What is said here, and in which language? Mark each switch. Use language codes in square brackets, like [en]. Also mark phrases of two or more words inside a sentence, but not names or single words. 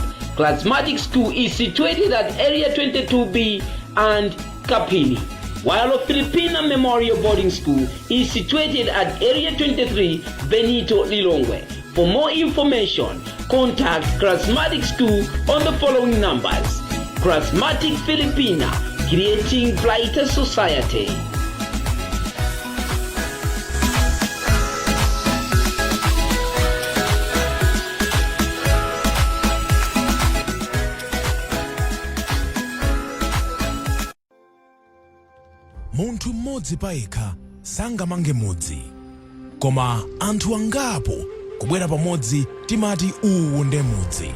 [en] Charismatic School is situated at Area 22B and Kapini, while Filipina Memorial Boarding School is situated at Area 23 Benito Lilongwe. For more information, contact Charismatic School on the following numbers. Charismatic Filipina, creating brighter society. [ny] Munthu mmodzi payekha sangamange mudzi, koma anthu angapo kubwera pamodzi timati uwu nde mudzi.